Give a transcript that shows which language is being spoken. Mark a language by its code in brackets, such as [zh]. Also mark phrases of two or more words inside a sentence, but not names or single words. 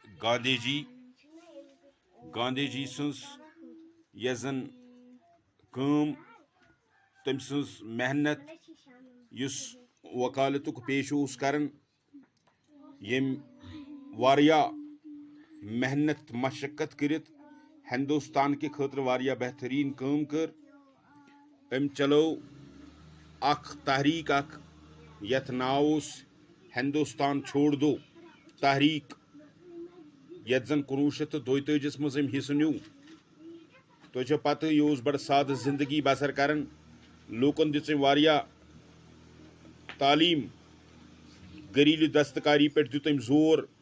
[ks] گاندھی جی سٕنٛز یۄس زن کٲم تٔمۍ سٕنٛز محنت یُس وکالتُک پیش اوس کران ییٚمۍ واریاہ محنت مشقت کٔرِتھ ہندوستان کہِ خٲطرٕ واریاہ بہتریٖن کٲم کٔر أمۍ چلٲو اکھ تحریٖک اکھ یتھ ناو اوس ہندوستان چھوڑ دو تحریٖک یتھ زن 1932 منٛز أمۍ حصہٕ نیوٗ تۄہہِ چھو پتہٕ یہِ اوس بڑٕ سادٕ زندگی بسر کران لوٗکن دِژ أمۍ واریاہ تعلیٖم گریٖلہٕ دستکاری پٮ۪ٹھ دیُت أمۍ زور